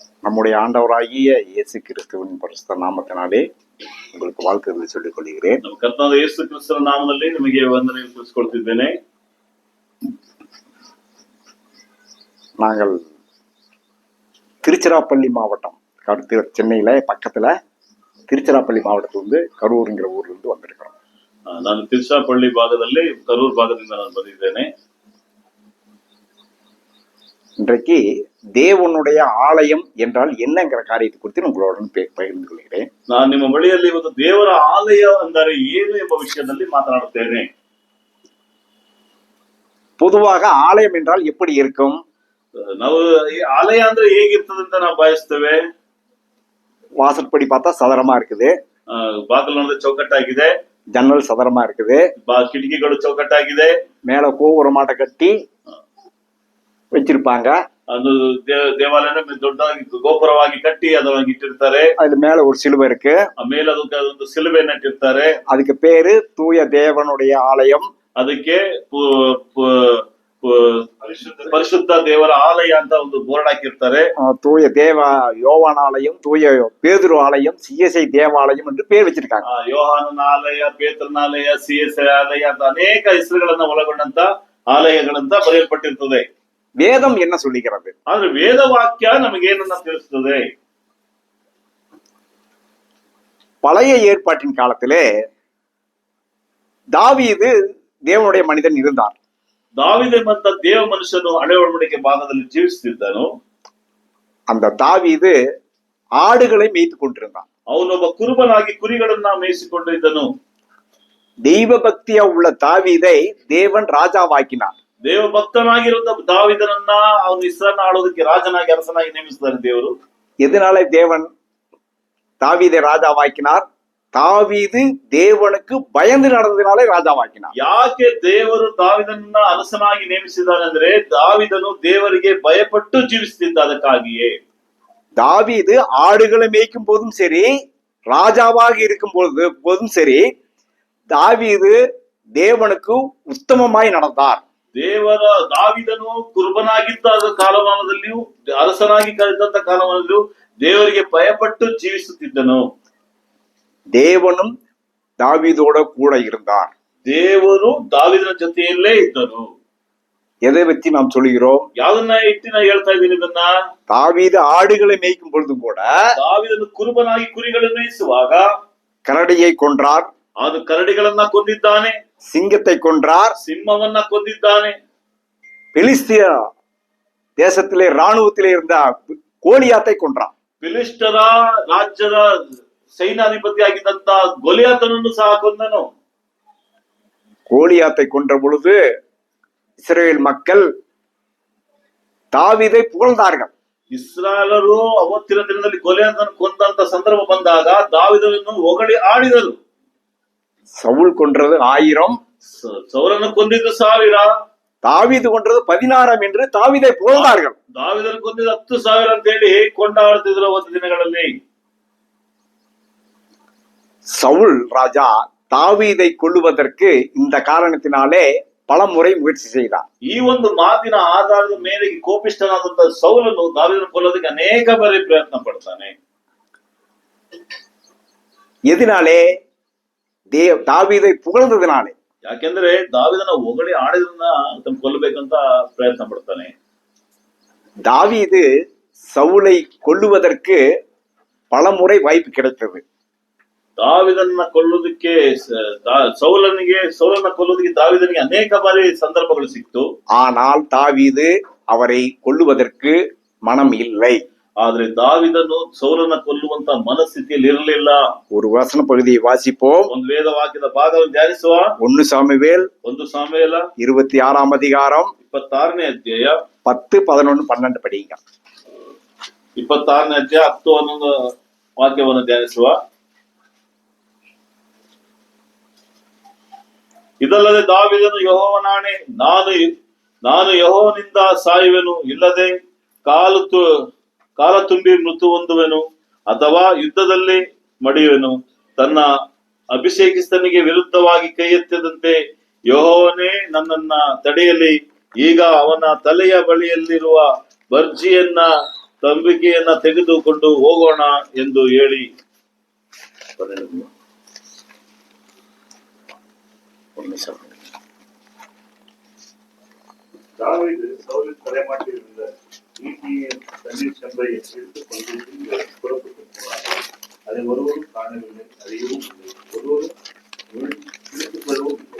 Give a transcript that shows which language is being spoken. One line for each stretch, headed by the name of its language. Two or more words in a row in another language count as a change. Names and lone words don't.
Tamil: நம்முடைய ஆண்டவராகிய இயேசு கிறிஸ்துவின் பரிசுத்த நாமத்தினாலே உங்களுக்கு வாழ்த்துக்களை சொல்லிக் கொள்கிறேன்.
Kannada: ನಮ್ಮ ಕರ್ತನಾದ ಯೇಸು ಕ್ರಿಸ್ತನ ನಾಮದಲ್ಲಿ ನಿಮಗೆ ವಂದನೆಯನ್ನು ತಿಳಿಸಿಕೊಳ್ತಿದ್ದೇನೆ.
Tamil: நாங்கள் திருச்சிராப்பள்ளி மாவட்டம், சென்னையில பக்கத்துல திருச்சிராப்பள்ளி மாவட்டத்திலிருந்து கரூருங்கிற ஊர்ல இருந்து வந்திருக்கிறோம்.
Kannada: ನಾನು ತಿರುಚಿರಾಪಳ್ಳಿ ಭಾಗದಲ್ಲಿ ಕರೂರ್ ಭಾಗದಿಂದ ನಾನು ಬಂದಿದ್ದೇನೆ.
Tamil: இன்றைக்கு தேவனுடைய ஆலயம் என்றால் என்னங்கிற காரியத்தை குறித்து உங்களுடன் பகிர்ந்து கொள்கிறேன்.
Kannada: ನಾನು ನಿಮ್ಮ ಬಳಿಯಲ್ಲಿ ಒಂದು ದೇವರ ಆಲಯ ಅಂದರೆ ಏನು ಎಂಬ ವಿಷಯದಲ್ಲಿ ಮಾತನಾಡುತ್ತೇನೆ.
Tamil: பொதுவாக ஆலயம் என்றால் எப்படி இருக்கும்?
Kannada: ನಾವು ಆಲಯ ಅಂದ್ರೆ ಹೇಗಿರ್ತದೆ ಅಂತ ನಾವು ಬಯಸ್ತೇವೆ.
Tamil: வாசற்படி பார்த்தா சதுரமா இருக்குது,
Kannada: ಬಾಗಿಲು ನೋಡಿದ್ರೆ ಚೌಕಟ್ಟಾಗಿದೆ,
Tamil: ஜன்னல் சதுரமா இருக்குது,
Kannada: ಕಿಟಕಿಗಳು ಚೌಕಟ್ಟಾಗಿದೆ,
Tamil: மேல கோபுரமாட்ட கட்டி வச்சிருப்பாங்க.
Kannada: ಅದು ದೇವಾಲಯನ ದೊಡ್ಡದಾಗಿ ಗೋಪುರವಾಗಿ ಕಟ್ಟಿ ಅದವಾಗಿ ಇಟ್ಟಿರ್ತಾರೆ.
Tamil: அதுல மேல ஒரு சிலுவை இருக்கு,
Kannada: ಮೇಲೆ ಅದಕ್ಕೆ ಒಂದು ಸಿಲುಬೆ ನಟ್ಟಿರ್ತಾರೆ.
Tamil: அதுக்கு பேரு தூய தேவனுடைய ஆலயம்.
Kannada: ಅದಕ್ಕೆ ಪರಿಶುದ್ಧ ದೇವರ ಆಲಯ ಅಂತ ಒಂದು ಬೋರ್ಡ್ ಹಾಕಿರ್ತಾರೆ.
Tamil: தூய தேவ யோவான் ஆலயம், தூய பேதுரு ஆலயம், சிஎஸ்ஐ தேவாலயம் என்று பேர் வச்சிருக்காங்க.
Kannada: ಯೋಹಾನನ ಆಲಯ, ಪೇತ್ರನ ಆಲಯ, ಸಿಎಸ್ಐ ಆಲಯ ಅಂತ ಅನೇಕ ಹೆಸರುಗಳನ್ನ ಒಳಗೊಂಡಂತ ಆಲಯಗಳಂತ ಬರೆಯಲ್ಪಟ್ಟಿರ್ತದೆ.
Tamil: வேதம் என்ன சொல்லுகிறது?
Kannada: ಆದ್ರೆ ವೇದ ವಾಕ್ಯ ನಮಗೇನನ್ನ ತಿಳಿಸ್ತದೆ?
Tamil: பழைய ஏற்பாட்டின் காலத்திலே தாவீது தேவனுடைய மனிதன் இருந்தார்.
Kannada: ದಾವಿದೆಂಬಂತ ದೇವ ಮನುಷ್ಯನು ಹಳೆ ಒಡಂಬಡಿಕೆ ಭಾಗದಲ್ಲಿ ಜೀವಿಸುತ್ತಿದ್ದನು.
Tamil: அந்த தாவீது ஆடுகளை மேய்த்து கொண்டிருந்தான்.
Kannada: ಅವನೊಬ್ಬ ಕುರುಬನಾಗಿ ಕುರಿಗಳನ್ನ ಮೇಯಿಸಿಕೊಂಡಿದ್ದನು.
Tamil: தெய்வ பக்தியா உள்ள தாவீதை தேவன் ராஜாவாக்கினார்.
Kannada: ದೇವ ಭಕ್ತನಾಗಿರುವಂತ ದಾವಿದನನ್ನ ಅವನು ಇಸ್ರಾಯೇಲ್ ಆಳೋದಕ್ಕೆ ರಾಜನಾಗಿ ಅರಸನಾಗಿ ನೇಮಿಸಿದ್ದಾರೆ ದೇವರು.
Tamil: எதனால தேவன் தாவீதை ராஜாவாக்கினார்? தாவீது தேவனுக்கு பயந்து நடந்ததினாலே ராஜாவாக்கினார்.
Kannada: ಯಾಕೆ ದೇವರು ದಾವಿದನನ್ನ ಅರಸನಾಗಿ ನೇಮಿಸಿದ್ದಾನೆ ಅಂದ್ರೆ ದಾವಿದನು ದೇವರಿಗೆ ಭಯಪಟ್ಟು ಜೀವಿಸುತ್ತಿದ್ದ ಅದಕ್ಕಾಗಿಯೇ.
Tamil: தாவீது ஆடுகளை மேய்க்கும் போதும் சரி, ராஜாவாக இருக்கும் போதும் சரி, தாவீது தேவனுக்கு உத்தமமாய் நடந்தார்.
Kannada: ದೇವರ ದಾವಿದನು ಕುರುಬನಾಗಿದ್ದ ಕಾಲಮಾನದಲ್ಲಿಯೂ ಅರಸನಾಗಿ ಕಳೆದಂತ ಕಾಲಮಾನದಲ್ಲಿಯೂ ದೇವರಿಗೆ ಭಯಪಟ್ಟು ಜೀವಿಸುತ್ತಿದ್ದನು.
Tamil: தேவனும் தாவீதோட கூட இருந்தார்.
Kannada: ದೇವರು ದಾವಿದನ ಜೊತೆಯಲ್ಲೇ ಇದ್ದನು.
Tamil: எதை பற்றி நாம் சொல்கிறோம்?
Kannada: ಯಾವನ್ನ ಇಟ್ಟು ನಾ ಹೇಳ್ತಾ ಇದ್ದೀನಿ ಇದನ್ನ.
Tamil: தாவீது ஆடுகளை மேய்க்கும் பொழுது கூட
Kannada: ದಾವಿದನು ಕುರುಬನಾಗಿ ಕುರಿಗಳನ್ನು ಮೇಯಿಸುವಾಗ
Tamil: கரடியை கொன்றார்,
Kannada: ಅದು ಕರಡಿಗಳನ್ನ ಕೊಂದಿದ್ದಾನೆ.
Tamil: சிங்கத்தை கொன்றார்,
Kannada: ಸಿಂಹವನ್ನ ಕೊಂದಿದ್ದಾನೆ.
Tamil: பெலிஸ்திய தேசத்திலே ராணுவத்திலே இருந்த கோலியாத்தை கொன்றார்.
Kannada: ಫಿಲಿಸ್ಟರ ರಾಜ್ಯದ ಸೈನ್ಯಾಧಿಪತಿ ಆಗಿದ್ದಂತ ಗೊಲಿಯಾತನನ್ನು ಸಹ ಕೊಂದನು.
Tamil: கோலியாத்தை கொன்ற பொழுது இஸ்ரவேல் மக்கள் தாவீதை புகழ்ந்தார்கள்.
Kannada: ಇಸ್ರಾಯೇಲರು ಅವತ್ತಿನ ದಿನದಲ್ಲಿ ಗೊಲಿಯಾತನ ಕೊಂದಂತ ಸಂದರ್ಭ ಬಂದಾಗ ದಾವಿದನನ್ನು ಹೊಗಳಿ ಆಡಿದರು.
Tamil: சவுல் கொன்றது 1000,
Kannada: ಸೌಲನ್ನು ಕೊಂದಿದ್ದು 1000,
Tamil: தாவீது கொன்றது 16 என்று தாவீதை புகழ்ந்தார்கள்.
Kannada: ದಾವಿದನು ಕೊಂದಿದ್ದು 10,000 ಅಂತ ಹೇಳಿ ಕೊಂಡಾಡುತ್ತಿದ್ರು ಅವತ್ತು ದಿನಗಳಲ್ಲಿ.
Tamil: சவுல் ராஜா தாவீதை கொல்லுவதற்கு இந்த காரணத்தினாலே பல முறை முயற்சி செய்தார்.
Kannada: ಈ ಒಂದು ಮಾತಿನ ಆಧಾರದ ಮೇಲೆ ಕೋಪಿಷ್ಠನಾದಂತ ಸೌಲನು ದಾವಿದನ ಕೊಲ್ಲೋದಕ್ಕೆ ಅನೇಕ ಬಾರಿ ಪ್ರಯತ್ನ ಪಡ್ತಾನೆ.
Tamil: எதனாலே? தாவீதை புகழ்ந்ததினாலே.
Kannada: ಯಾಕೆಂದ್ರೆ ದಾವಿದನ ಹೊಗಳಿ ಆಡಿದ್ರನ್ನ ತನ್ನ ಕೊಲ್ಲಬೇಕಂತ ಪ್ರಯತ್ನ ಪಡ್ತಾನೆ.
Tamil: தாவீது சவுலை கொல்லுவதற்கு பல முறை வாய்ப்பு கிடைத்தது.
Kannada: ದಾವಿದನ್ನ ಕೊಲ್ಲೋದಕ್ಕೆ ಸೌಲನ್ನ ಕೊಲ್ಲೋದಕ್ಕೆ ದಾವಿದನಿಗೆ ಅನೇಕ ಬಾರಿ ಸಂದರ್ಭಗಳು ಸಿಕ್ತು.
Tamil: ஆனால் தாவீது அவரை கொல்லுவதற்கு மனம் இல்லை.
Kannada: ಆದ್ರೆ ದಾವಿದನು ಸೌಲನ್ನ ಕೊಲ್ಲುವಂತ ಮನಸ್ಥಿತಿಯಲ್ಲಿ ಇರಲಿಲ್ಲ.
Tamil: ஒரு வசன பகுதியை வாசிப்போம்.
Kannada: ಒಂದು ವೇದ ವಾಕ್ಯದ ಭಾಗವನ್ನು ಧ್ಯಾನಿಸುವ.
Tamil: 1 சாமுவேல் 26 அதிகாரம்
Kannada: 26ನೇ ಅಧ್ಯಾಯ
Tamil: 10, 11, 12 படிங்க.
Kannada: 26ನೇ ಅಧ್ಯಾಯ 10, 11 ವಾಕ್ಯವನ್ನು ಧ್ಯಾನಿಸುವ. ಇದಲ್ಲದೆ ದಾವಿದನು ಯೆಹೋವನಾಣೆ, ನಾನು ಯೆಹೋವನಿಂದ ಸಾಯುವೆನು, ಇಲ್ಲದೆ ಕಾಲ ತುಂಬಿ ಮೃತ್ಯು ಹೊಂದುವೆನು ಅಥವಾ ಯುದ್ಧದಲ್ಲಿ ಮಡಿಯುವೆನು. ತನ್ನ ಅಭಿಷೇಕಿಸ್ತನಿಗೆ ವಿರುದ್ಧವಾಗಿ ಕೈ ಎತ್ತದಂತೆ ಯೆಹೋವನೇ ನನ್ನನ್ನ ತಡೆಯಲಿ. ಈಗ ಅವನ ತಲೆಯ ಬಳಿಯಲ್ಲಿರುವ ಬರ್ಜಿಯನ್ನ ತಂಬಿಕೆಯನ್ನ ತೆಗೆದುಕೊಂಡು ಹೋಗೋಣ ಎಂದು ಹೇಳಿ
Tamil: தாவீது சவுலின் தலைமாட்டிலிருந்த ஈட்டியின் தண்ணீர் செம்பை எடுத்துக்கொண்டு புறப்பட்டு போனார். அதை ஒருவரும் காணவில்லை, அறியவும் இல்லை, ஒருவரும் இழுத்துக் கொள்ளவும் இல்லை.